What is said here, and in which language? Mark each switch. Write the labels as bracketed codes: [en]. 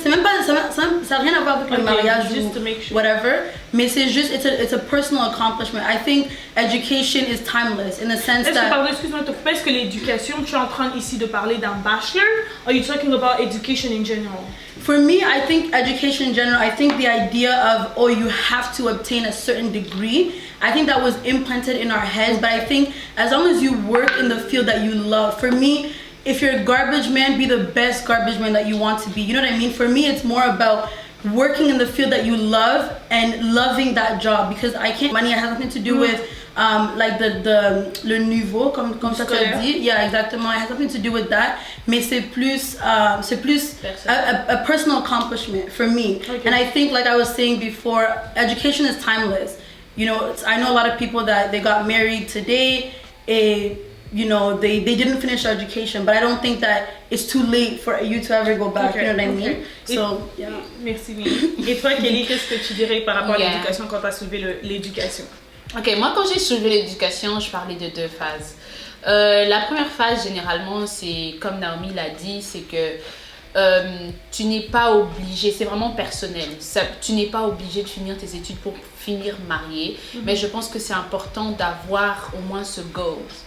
[fr] C'est même pas, ça n'a rien à voir avec le mariage ou whatever. [en] Mais c'est juste, it's a personal accomplishment. I think education is timeless in the sense that... [fr] Pardon, excuse-moi, est-ce que l'éducation, tu es en train ici de parler d'un bachelor? [en] Or are you talking about education in general? For me, I think education in general, I think the idea of, oh, you have to obtain a certain degree, I think that was implanted in our heads. But I think as long as you work in the field that you love, for me, if you're a garbage man, be the best garbage man that you want to be. You know what I mean? For me, it's more about working in the field that you love and loving that job, because I can't... Money has nothing to do with like le niveau, comme ça tu as dit. Yeah, exactement. It has nothing to do with that. Mais c'est plus a personal accomplishment for me. And I think, like I was saying before, education is timeless. You know, I know a lot of people that they got married today and, you know, they didn't finish their education, but I don't think that it's too late for you to ever go back, you know what I mean? So, yeah. [fr] Merci bien. Et toi, Kelly, qu'est-ce que tu dirais par rapport à l'éducation quand tu as soulevé l'éducation? Ok, moi quand j'ai soulevé l'éducation, je parlais de deux phases. La première phase, généralement, c'est comme Naomi l'a dit, c'est que tu n'es pas obligé, c'est vraiment personnel, tu n'es pas obligé de finir tes études pour finir marié, mais je pense que c'est important d'avoir au moins ce goal.